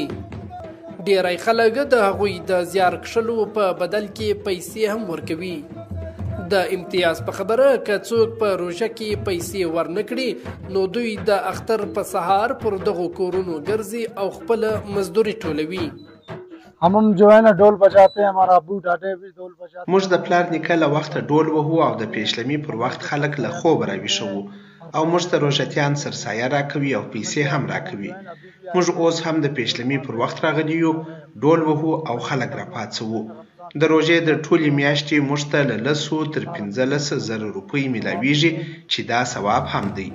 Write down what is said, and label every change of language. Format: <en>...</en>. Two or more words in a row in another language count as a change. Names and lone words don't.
<ps>ډیری خلک د هغوی د زیار کښلو په بدل کې پیسې هم ورکوي. د امتیاز په خبره که څوک په روژه کې پیسې ورنکړي نو دوی د اختر په سهار پر دغو کورونو ګرځي او خپله مزدوري ټولوي.</ps> <ur>ہم جو ہے نا ڈھول بجاتے ہیں، ہمارا ابو ڈاٹے بھی ڈھول بجاتے ہیں.</ur> <ps>موږ د پلار نیکه له وخته ډول وهو او د پیشلمي پر وخت خلک له خوبه راویښوو او موږ ته روژتیان سرسایه راکوي او پیسې هم راکوي. موږ اوس هم د پیشلمي پر وخت راغلي یو، ډول وهو او خلک راپاڅوو. د روژې د ټولې میاشتې موږ ته له 10 تر 15,000 روپۍ میلاویږي چې دا ثواب هم دی.</ps>